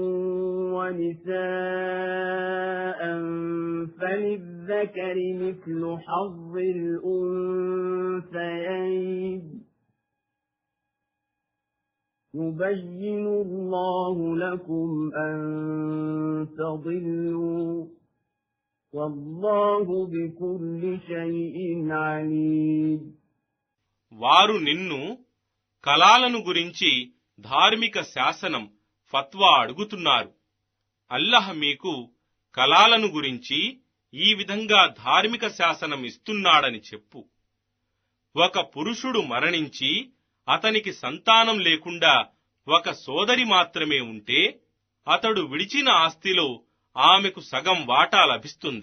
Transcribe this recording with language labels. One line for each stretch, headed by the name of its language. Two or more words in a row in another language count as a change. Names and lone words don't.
Arabic: ونساء فللذكر مثل حظ الأنثيين يبين الله لكم أن تضلوا والله بكل شيء عليم.
Telugu: వారు నిన్ను కలాలను గురించి ధార్మిక శాసనం ఫత్వా అడుగుతున్నారు. అల్లాహ్ మీకు కలాలను గురించి ఈ విధంగా ధార్మిక శాసనం ఇస్తున్నాడని చెప్పు. ఒక పురుషుడు మరణించి అతనికి సంతానం లేకుండా ఒక సోదరి మాత్రమే ఉంటే అతడు విడిచిన ఆస్తిలో ఆమెకు సగం వాటా లభిస్తుంది.